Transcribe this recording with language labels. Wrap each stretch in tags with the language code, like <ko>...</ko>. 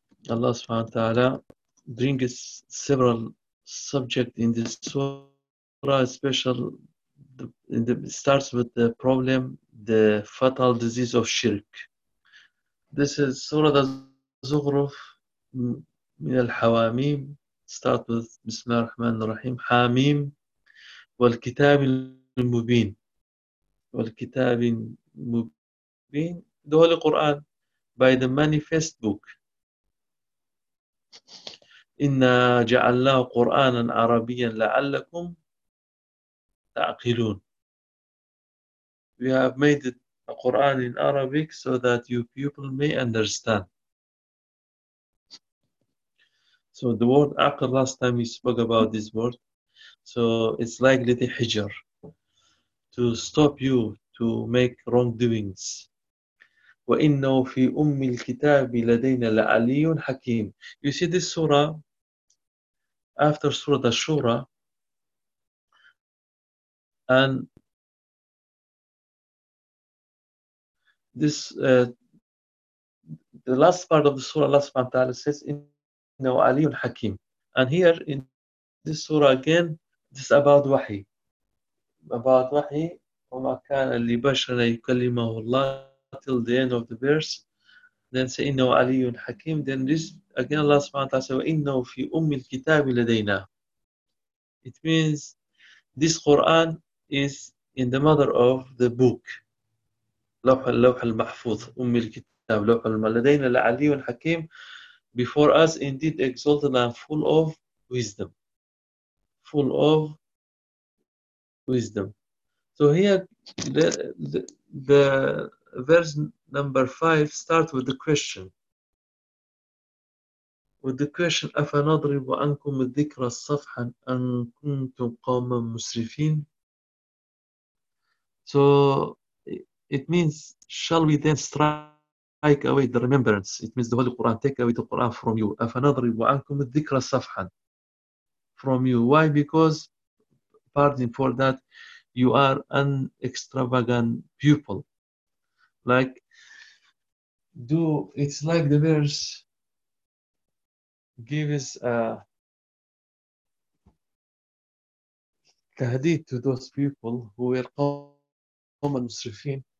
<en>Allah subhanahu wa ta'ala brings several subjects in this surah, especially in the, it starts with the problem, the fatal disease of shirk. This is Surah Az-Zukhruf,</en> <ar>من الحواميم,</ar> <en>start with</en> <ar>بسم الله الرحمن الرحيم, حاميم, والكتاب المبين. والكتاب المبين,</ar> <en>the Holy Quran, by the manifest book.</en> <ar>إنا جعلناه قرآنا عربيا لعلكم تعقلون.</ar> <en>We have made it a Quran in Arabic so that you people may understand. So the word aql, last time we spoke about this word, so it's like little hijar to stop you to make wrongdoings.</en> <ar>وَإِنَّهُ فِي أُمِّ الْكِتَابِ لَدَيْنَا لَعَلِيٌّ حَكِيمٌ.</ar> <en>You see this surah, after Surah Ash-Shura, and this the last part of the surah, Allah subhanahu wa ta'ala says innahu aliyyun hakim. And here in this surah again, this is about wahi. About wahi,</en> <ar>وما كان لبشر يكلمه الله,</ar> <en>till the end of the verse, then say</en> <ar>إنه علي حكيم.</ar> <en>Then again Allah</en> <ar>سبحانه وتعالى says إنه في أم الكتاب لدينا.</ar> <en>It means this Quran is in the mother of the book.</en> <ar>لوح المحفوظ أم الكتاب لوح لدينا لعلي حكيم.</ar> <en>Before us indeed exalted and full of wisdom. Full of wisdom. So here the verse number 5 starts with the question. With the question,</en> <ar>أَفَنَضْرِبُ عَنْكُمُ الذِّكْرَ صَفْحًا أَن كُنْتُمْ قَوْمًا مُسْرِفِينَ.</ar> <en>So it means, shall we then strike away the remembrance? It means the Holy Quran, take away the Quran from you.</en> <ar>أَفَنَضْرِبُ عَنْكُمُ الذِّكْرَ صَفْحًا</ar> <en>from you. Why? Because, pardon for that, you are an extravagant pupil. Like, do it's like the verse gives a tahdeed to those people who were common musrifin.</en>